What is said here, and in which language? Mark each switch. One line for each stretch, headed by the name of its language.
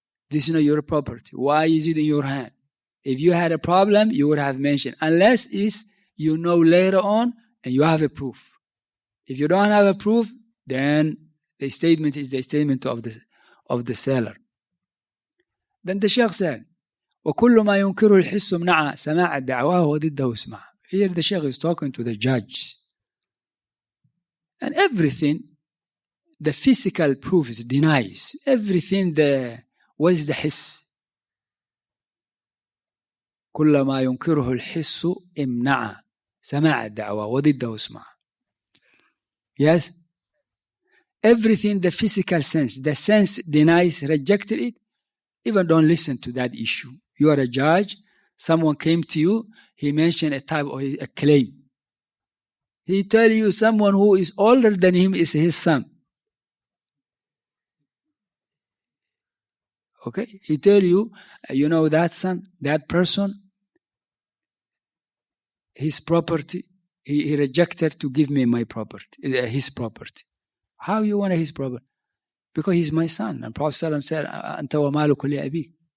English: This is not your property. Why is it in your hand? If you had a problem, you would have mentioned. Unless it's you know later on and you have a proof. If you don't have a proof, then the statement is the statement of the seller. Then the Sheikh said,
Arabic: وكل ما ينكره الحس منع سماع الدعواه وضده اسمع.
English: Here the Sheikh is talking to the judge. And everything, the physical proof is denies. Everything, what is the حس?
Arabic: كل ما ينكره الحس امنع سماع الدعوة وضده اسمع.
English: Yes? Everything, the physical sense, the sense denies, rejected it, even don't listen to that issue. You are a judge, someone came to you, he mentioned a type of a claim. He tell you someone who is older than him is his son. Okay? He tell you, you know that son, that person, his property, he rejected to give me my property, his property. How you want his property? Because he's my son. And Prophet ﷺ said,
Arabic: أنت ومالك لأبيك.